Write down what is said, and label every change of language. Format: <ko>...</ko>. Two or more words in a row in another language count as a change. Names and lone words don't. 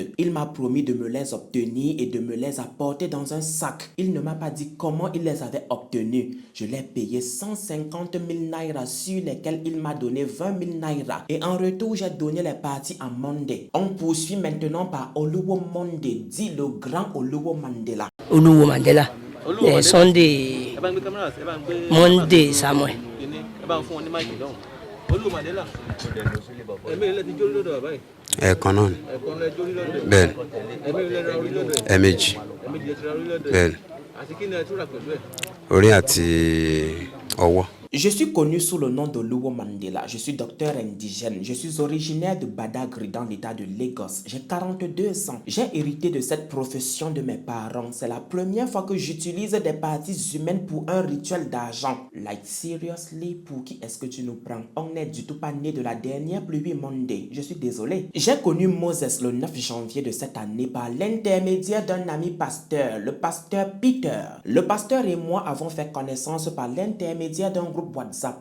<fr>Il m'a promis de me les obtenir et de me les apporter dans un sac. Il ne m'a pas dit comment il les avait obtenus. Je l'ai payé 150 000 naira sur lesquels il m'a donné 20 000 naira. Et en retour, j'ai donné les parties à Mandé. On poursuit maintenant par Oluwo Mandé, dit le grand Oluwo Mandela. Oluwo Mandela. Sunday Monday Samuel.</fr> <yo>Ẹ̀kan náà ni bẹ́ẹ̀ ẹ̀ẹ̀mejì bẹ́ẹ̀ orí àti ọwọ́.</yo> <fr>Je suis connu sous le nom de Oluwo Mandela. Je suis docteur indigène. Je suis originaire de Badagry dans l'état de Lagos. J'ai 42 ans. J'ai hérité de cette profession de mes parents. C'est la première fois que j'utilise des parties humaines pour un rituel d'argent.</fr> <en>Like seriously,</en> <fr>pour qui est-ce que tu nous prends? On n'est du tout pas né de la dernière pluie Monday. Je suis désolé. J'ai connu Moses le 9 janvier de cette année par l'intermédiaire d'un ami pasteur, le pasteur Peter. Le pasteur et moi avons fait connaissance par l'intermédiaire d'un groupe WhatsApp.</fr>